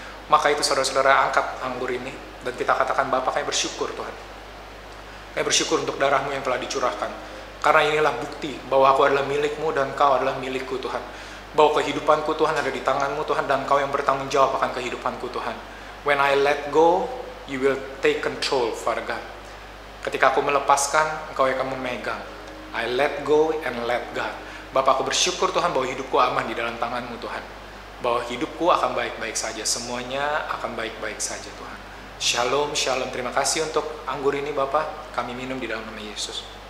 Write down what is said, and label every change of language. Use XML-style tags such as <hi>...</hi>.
<id>Maka itu saudara-saudara, angkat anggur ini, dan kita katakan, Bapa, kami bersyukur Tuhan. Kami bersyukur untuk darah-Mu yang telah dicurahkan. Karena inilah bukti bahwa aku adalah milik-Mu dan Kau adalah milikku Tuhan. Bahwa kehidupanku Tuhan ada di tangan-Mu Tuhan, dan Kau yang bertanggung jawab akan kehidupanku Tuhan.</id> <en>When I let go, you will take control, Father God.</en> <id>Ketika aku melepaskan, Engkau yang akan memegang.</id> <en>I let go and let God.</en> <id>Bapak, aku bersyukur Tuhan bahwa hidupku aman di dalam tangan-Mu Tuhan. Bahwa hidupku akan baik-baik saja. Semuanya akan baik-baik saja Tuhan. Shalom, shalom. Terima kasih untuk anggur ini Bapak. Kami minum di dalam nama Yesus.</id>